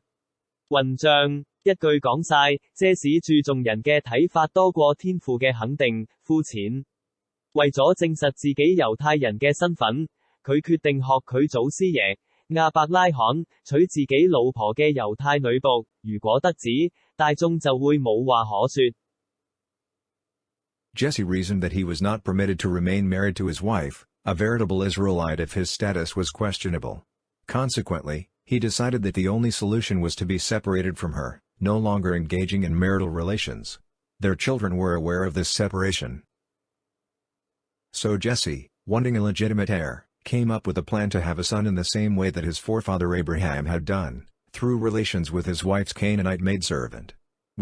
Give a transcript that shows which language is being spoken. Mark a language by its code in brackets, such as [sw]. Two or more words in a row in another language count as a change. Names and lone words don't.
[yue] 混帳，一句講晒，遮屎注重人嘅睇法多過天父嘅肯定，膚淺。為咗證實自己猶太人嘅身份，佢決定學佢祖師爺亞伯拉罕娶自己老婆嘅猶太女僕，如果得子，大眾就會冇話可說。 [en] Jesse reasoned that he was not permitted to remain married to his wife, a veritable Israelite, if his status was questionable. Consequently, he decided that the only solution was to be separated from her, no longer engaging in marital relations. Their children were aware of this separation. So Jesse, wanting a legitimate heir, came up with a plan to have a son in the same way that his forefather Abraham had done, through relations with his wife's Canaanite maidservant.